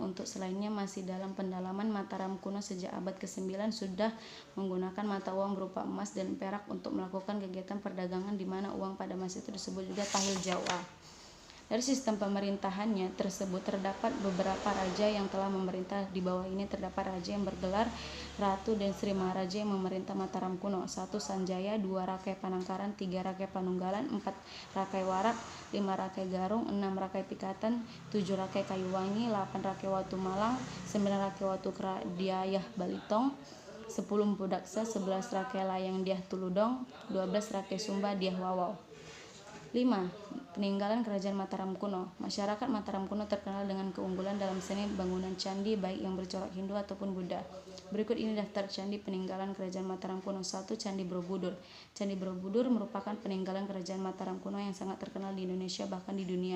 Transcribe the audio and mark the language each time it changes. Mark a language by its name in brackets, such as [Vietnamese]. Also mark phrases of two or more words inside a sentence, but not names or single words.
[Indonesian] Untuk selainnya masih dalam pendalaman. Mataram kuno sejak abad ke-9 sudah menggunakan mata uang berupa emas dan perak untuk melakukan kegiatan perdagangan, di mana uang pada masa itu disebut juga tahil Jawa. Dari sistem pemerintahannya tersebut terdapat beberapa raja yang telah memerintah. Di bawah ini terdapat raja yang bergelar Ratu dan Sri Maharaja yang memerintah Mataram kuno. 1. Sanjaya, 2. Rakai Panangkaran, 3. Rakai Panunggalan, 4. Rakai Warak, 5. Rakai Garung, 6. Rakai Pikatan, 7. Rakai Kayuwangi, 8. Rakai Watu Malang, 9. Rakai Watukura Dyah Balitung, 10 Mpu Daksa, 11 Rake Layang Diah Tuludong, 12 Rake Sumba Diah Wawau. 5. Peninggalan Kerajaan Mataram kuno. Masyarakat Mataram kuno terkenal dengan keunggulan dalam seni bangunan candi baik yang bercorak Hindu ataupun Buddha. Berikut ini daftar candi peninggalan Kerajaan Mataram kuno. 1. Candi Borobudur. Candi Borobudur merupakan peninggalan Kerajaan Mataram kuno yang sangat terkenal di Indonesia bahkan di dunia.